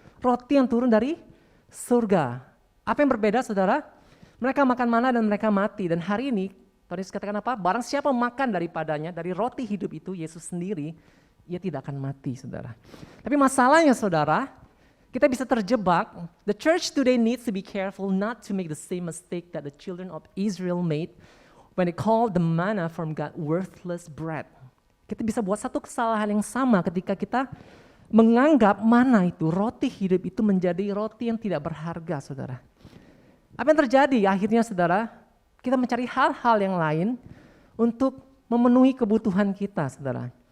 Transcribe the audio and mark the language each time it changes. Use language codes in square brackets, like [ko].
[id] Roti yang turun dari surga. Apa yang berbeda, saudara? Mereka makan mana dan mereka mati. Dan hari ini, Tuhan Yesus katakan apa? Barang siapa makan daripadanya, dari roti hidup itu, Yesus sendiri, ia tidak akan mati, saudara. Tapi masalahnya, saudara, kita bisa terjebak. [en] The church today needs to be careful not to make the same mistake that the children of Israel made when they called the manna from God worthless bread. [id] Kita bisa buat satu kesalahan yang sama ketika kita menganggap mana itu roti hidup itu menjadi roti yang tidak berharga, saudara. Apa yang terjadi? Akhirnya, saudara, kita mencari hal-hal yang lain untuk memenuhi kebutuhan kita, saudara.